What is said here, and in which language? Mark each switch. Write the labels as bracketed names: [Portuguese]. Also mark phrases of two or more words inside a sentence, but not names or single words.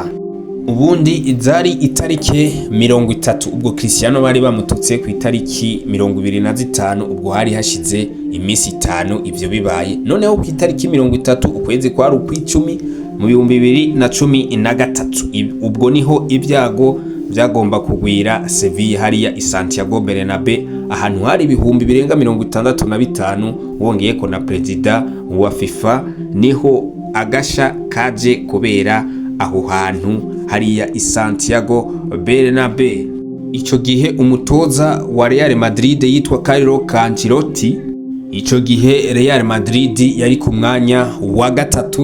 [Rundi] Ubundi izari itarike 30 ubwo Cristiano bari bamututse ku itariki 25, ubwo hari hashize iminsi 5 ivyo bibaye. Noneho ku itariki 30 ukwezi kwa rukwicumi mu 2013 ubwo niho ibyago byagomba kugwira Sevilla hariya i Santiago Bernabeu, ahantu hari ibihumbi birenga 65 wongeye ko na perezida wa FIFA, niho agasha kaje kubera aho hantu hariya i Santiago Bernabeu. Ico gihe umutoza wa Real Madrid yitwa Carlo Ancelotti, ico gihe Real Madrid yari ku mwanya wa gatatu.